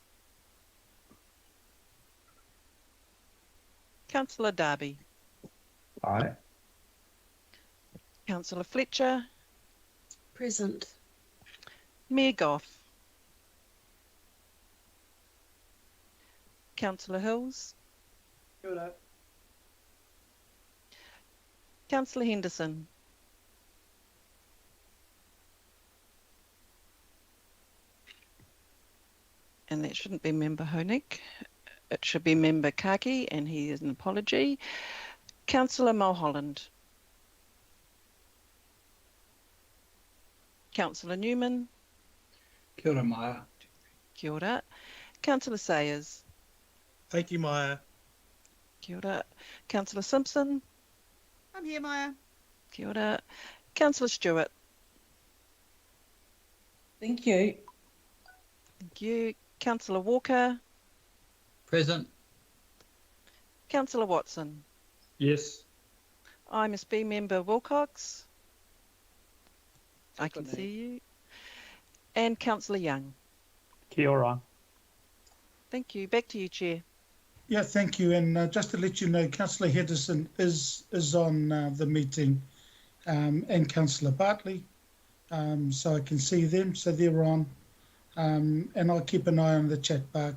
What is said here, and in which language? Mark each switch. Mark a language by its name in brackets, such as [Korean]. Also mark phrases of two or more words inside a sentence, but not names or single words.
[English] Councillor Darby. Aye. Councillor Fletcher. Present. Mayor Goff. Councillor Hills. [Māori] Kia ora. [English] Councillor Henderson. And that shouldn't be Member Honig. It should be Member Kaki, and he is an apology. Councillor Mulholland. Councillor Newman. [Māori] Kia ora, Maya. Kia ora. [English] Councillor Sayers. Thank you, Maya. [Māori] Kia ora. [English] Councillor Simpson. I'm here, Maya. [Māori] Kia ora. [English] Councillor Stewart. Thank you. Thank you. Councillor Walker. Present. Councillor Watson. Yes. IMSB Member Wilcox. I can see you. And Councillor Young. [Māori] Kia ora. [English] Thank you. Back to you, Chair. Yeah, thank you. And just to let you know, Councillor Henderson is on the meeting, and Councillor Bartley. So I can see them, so they're on. And I'll keep an eye on the chat bar.